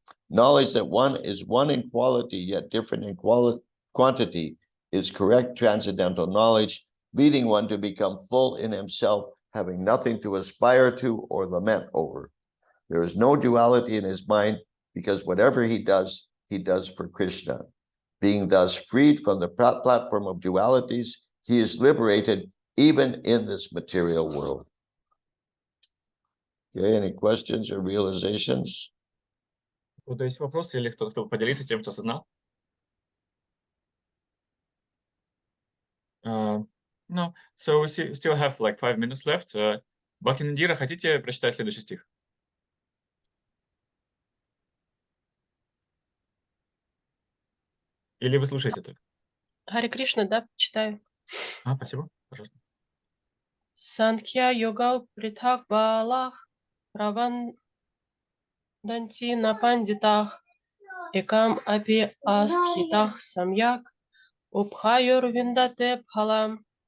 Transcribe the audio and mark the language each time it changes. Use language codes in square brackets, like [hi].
[en] Knowledge that one is one in quality yet different in quantity is correct transcendental knowledge, leading one to become full in himself, having nothing to aspire to or lament over. There is no duality in his mind because whatever he does for Krishna. Being thus freed from the platform of dualities, he is liberated even in this material world. Okay, any questions or realizations? [ru] Вот есть вопросы или кто хотел поделиться тем, что осознал? [en] No, so we still have like 5 minutes left. [ru] Бхактинандира, хотите прочитать следующий стих? Или вы слушаете только? Харе Кришна, да, читаю. Спасибо, пожалуйста. [sa] Санkhya йога притхак балах праванданти на пандитах экам апи астхитах самьяк убхайор виндате пхалам.